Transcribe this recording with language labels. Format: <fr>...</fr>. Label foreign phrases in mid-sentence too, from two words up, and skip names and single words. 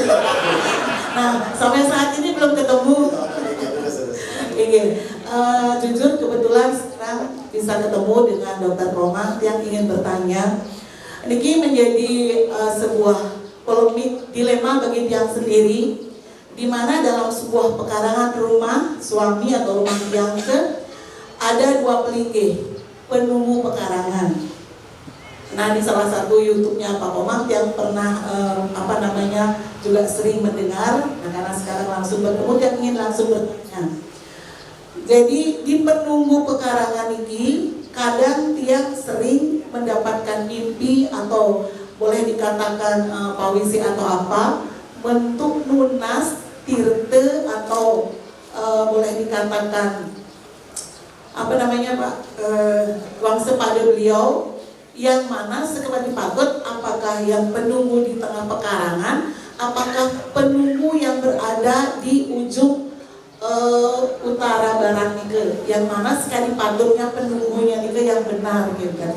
<id>Nah, sampai saat ini belum ketemu. Jujur kebetulan sekarang bisa ketemu dengan Dr. Komang yang ingin bertanya. Niki menjadi sebuah polemik dilema bagi tiang sendiri, di mana dalam sebuah pekarangan rumah suami atau rumah tiang ada dua pelinggih penunggu pekarangan. Nah, di salah satu YouTube-nya Pak Komang yang pernah juga sering mendengar. Nah, karena sekarang langsung bertemu dan ingin langsung bertanya. Jadi di penunggu pekarangan ini kadang tiang sering mendapatkan mimpi atau boleh dikatakan pawisi atau apa bentuk nunas, tirte atau boleh dikatakan Pak, uang sepada beliau yang mana sekali patut apakah yang penunggu di tengah pekarangan, apakah penunggu yang berada di ujung utara barat nih, yang mana sekali patutnya penunggunya nih yang benar gitu kan.</id>